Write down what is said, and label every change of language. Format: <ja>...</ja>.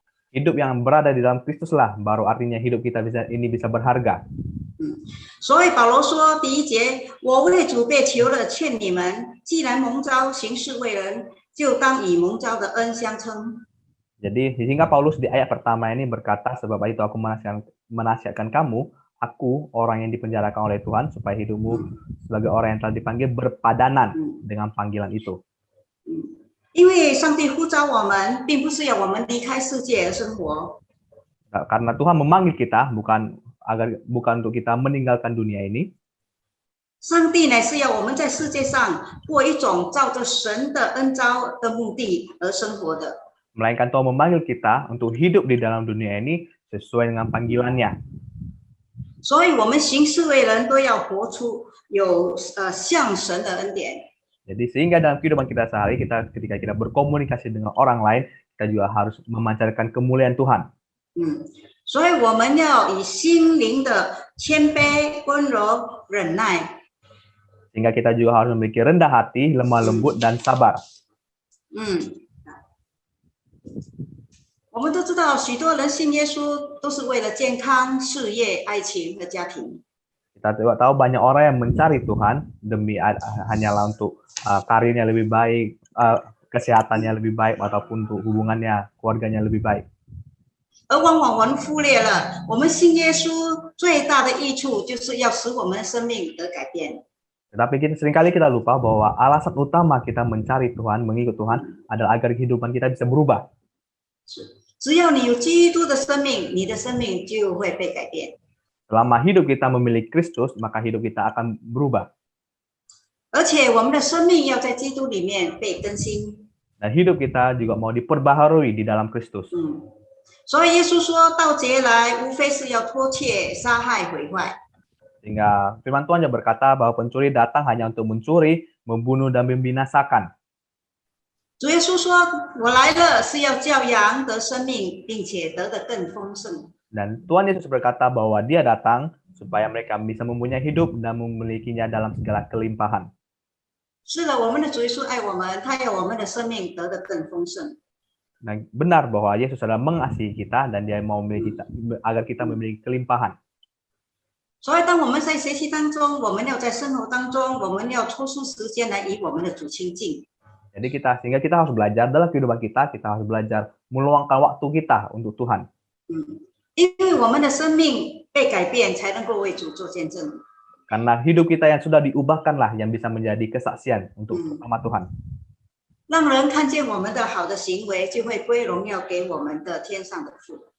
<id>Hidup yang berada di dalam Kristus lah baru artinya hidup kita bisa berharga.</id> <zh>所以保罗说第一节，我为主被囚了，劝你们，既然蒙召行事为人，就当以蒙召的恩相称。</zh> <id>Jadi sehingga Paulus di ayat pertama ini berkata, sebab itu aku menasihatkan kamu, aku orang yang dipenjarakan oleh Tuhan, supaya hidupmu sebagai orang yang telah dipanggil berpadanan dengan panggilan itu.</id> <zh>因为上帝呼召我们，并不是要我们离开世界而生活。</zh> <id>Karena Tuhan memanggil kita bukan untuk kita meninggalkan dunia ini.</id> <zh>上帝乃是要我们在世界上过一种照着神的恩召的目的而生活的。</zh> <id>Melainkan Tuhan memanggil kita untuk hidup di dalam dunia ini sesuai dengan panggilannya.</id> <zh>所以，我们行事为人都要活出有像神的恩典。</zh> <id>Jadi sehingga dalam kehidupan kita sehari, ketika kita berkomunikasi dengan orang lain, kita juga harus memancarkan kemuliaan Tuhan.</id> <zh>所以我们要以心灵的谦卑、温柔、忍耐。</zh> <id>Sehingga kita juga harus memiliki rendah hati, lemah lembut, dan sabar.</id> <zh>我们都知道，许多人信耶稣都是为了健康、事业、爱情和家庭。</zh> <id>Kita juga tahu banyak orang yang mencari Tuhan demi hanyalah untuk karirnya lebih baik, kesehatannya lebih baik, ataupun untuk hubungannya, keluarganya lebih baik.</id> <zh>而往往我们忽略了，我们信耶稣最大的益处就是要使我们的生命得改变。</zh> <id>Tetapi seringkali kita lupa bahwa alasan utama kita mencari Tuhan, mengikut Tuhan, adalah agar kehidupan kita bisa berubah.</id> <zh>只要你有基督的生命，你的生命就会被改变。</zh> <id>Selama hidup kita memiliki Kristus, maka hidup kita akan berubah.</id> <zh>而且我们的生命要在基督里面被更新。</zh> <id>Dan hidup kita juga mau diperbaharui di dalam Kristus.</id> <zh>所以耶稣说，盗贼来，无非是要偷窃、杀害、毁坏。</zh> <id>Sehingga firman Tuhan yang berkata bahwa pencuri datang hanya untuk mencuri, membunuh, dan membinasakan.</id> <zh>主耶稣说：“我来了是要叫羊得生命，并且得的更丰盛。”</zh> <id>Dan Tuhan Yesus berkata bahwa Dia datang supaya mereka bisa mempunyai hidup dan memilikinya dalam segala kelimpahan.</id> <zh>是的，我们的主耶稣爱我们，他要我们的生命得的更丰盛。</zh> <id>Dan benar bahwa Yesus adalah mengasihi kita dan Dia mau memiliki kita, agar kita memiliki kelimpahan.</id> <zh>所以，当我们在学习当中，我们要在生活当中，我们要抽出时间来与我们的主亲近。</zh> <id>Jadi sehingga kita harus belajar dalam kehidupan kita harus belajar meluangkan waktu kita untuk Tuhan.</id> <zh>因为我们的生命被改变，才能够为主做见证。</zh> <id>Karena hidup kita yang sudah diubahkanlah yang bisa menjadi kesaksian untuk nama Tuhan.</id> <zh>让人看见我们的好的行为，就会归荣耀给我们的天上的父。</zh>